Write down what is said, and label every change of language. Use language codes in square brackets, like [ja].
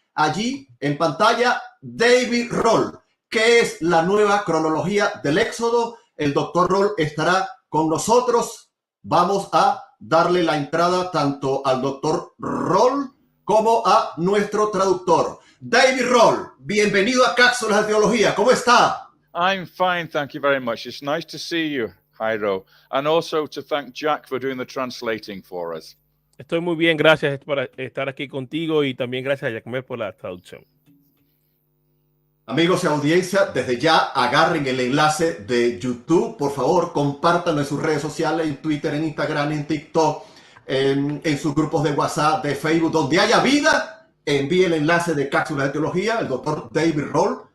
[es] Allí en pantalla, David Rohl, que es la nueva cronología del Éxodo. El doctor Rohl estará con nosotros. Vamos a darle la entrada tanto al doctor Rohl como a nuestro traductor. David Rohl, bienvenido a Cápsulas de Teología. ¿Cómo está? [en] I'm fine, thank you very much. It's nice to see you, Jairo, and also to thank Jack for doing the translating for us. [es] Estoy muy bien, gracias por estar aquí contigo y también gracias a Jackmer por la traducción. Amigos y audiencia, desde ya agarren el enlace de YouTube, por favor, compártanlo en sus redes sociales, en Twitter, en Instagram, en TikTok, en sus grupos de WhatsApp, de Facebook, donde haya vida, envíe el enlace de Cápsulas de Teología, el doctor David Rohl.